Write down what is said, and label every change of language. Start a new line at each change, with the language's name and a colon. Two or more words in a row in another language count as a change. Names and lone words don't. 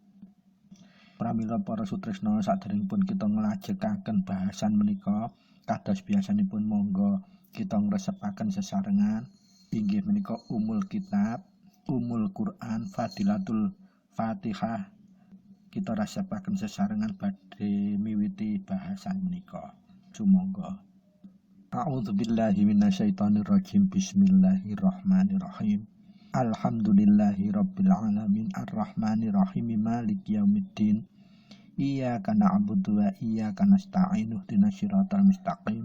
Javanese: Pramila para sutresna, saderengipun kita nglajengaken bahasan menika kados biasanipun monggo kita ngresepaken sesarengan inggih menika
Arabic: أم الكتاب, أم القرآن, فضيلة الفاتحة.
Javanese: Kita rasapaken sesarengan badhe miwiti bahasan menika. Sumangga.
Arabic: أعوذ بالله من الشيطان الرجيم. بسم الله الرحمن الرحيم. الحمد لله رب العالمين الرحمن الرحيم مالك يوم الدين. إياك نعبد وإياك نستعين اهدنا الصراط المستقيم.